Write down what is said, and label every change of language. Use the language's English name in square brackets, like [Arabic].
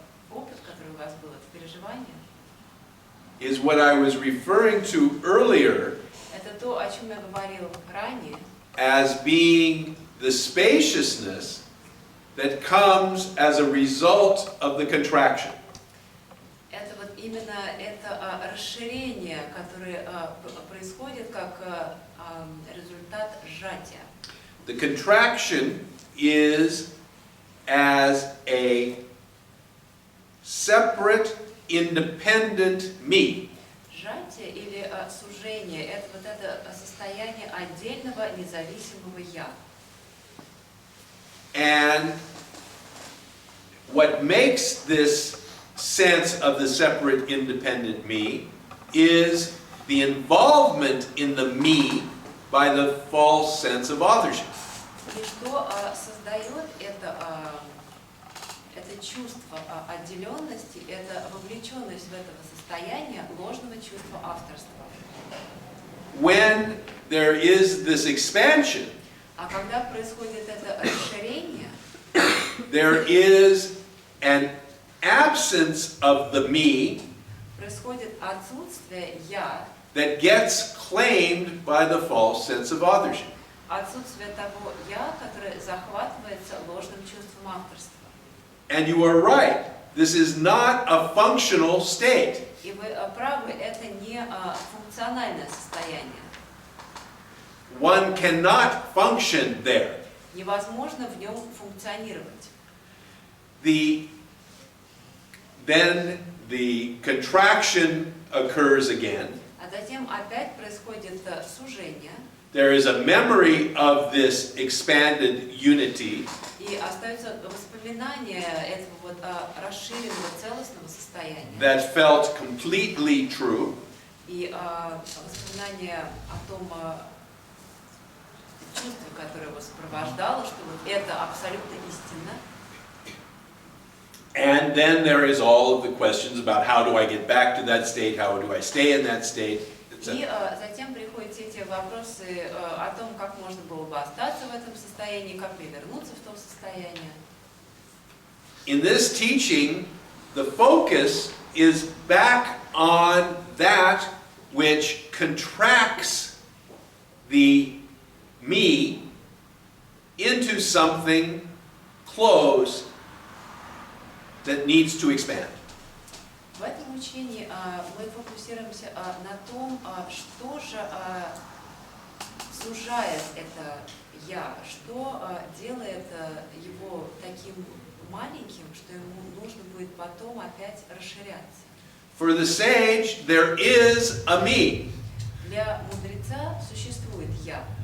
[Russian] опыт, который у вас был, это переживание, [English] is what I was referring to earlier [Russian] это то, о чем я говорил ранее, [English] as being the spaciousness that comes as a result of the contraction. [Russian] это вот именно это расширение, которое происходит как результат сжатия. [English] The contraction is as a separate, independent me. [Russian] Сжатие или сужение – это вот это состояние отдельного независимого «я». [English] And what makes this sense of the separate, independent me is the involvement in the me by the false sense of authorship. [Russian] И что создает это чувство отделенности, это вовлеченность в это состояние ложного чувства авторства. [English] When there is this expansion, [Russian] А когда происходит это расширение, [English] there is an absence of the me [Russian] происходит отсутствие «я», [English] that gets claimed by the false sense of authorship. [Russian] отсутствие того «я», которое захватывается ложным чувством авторства. [English] And you are right. This is not a functional state. [Russian] И вы правы, это не функциональное состояние. [English] One cannot function there. [Russian] Невозможно в нем функционировать. [English] Then the contraction occurs again. [Russian] А затем опять происходит сужение. [English] There is a memory of this expanded unity. [Russian] И остается воспоминание этого вот расширенного целостного состояния. [English] That felt completely true. [Russian] И воспоминание о том чувстве, которое его сопровождало, что вот это абсолютно истинно. [English] And then there is all of the questions about how do I get back to that state, how do I stay in that state, etc. [Russian] И затем приходят все эти вопросы о том, как можно было бы остаться в этом состоянии, как вернуться в то состояние. [English] In this teaching, the focus is back on that which contracts the me into something close that needs to expand. [Russian] В этом учении мы фокусируемся на том, что же сужает это «я», что делает его таким маленьким, что ему нужно будет потом опять расширяться. [English] For the sage, there is a me. [Russian] Для мудреца существует «я».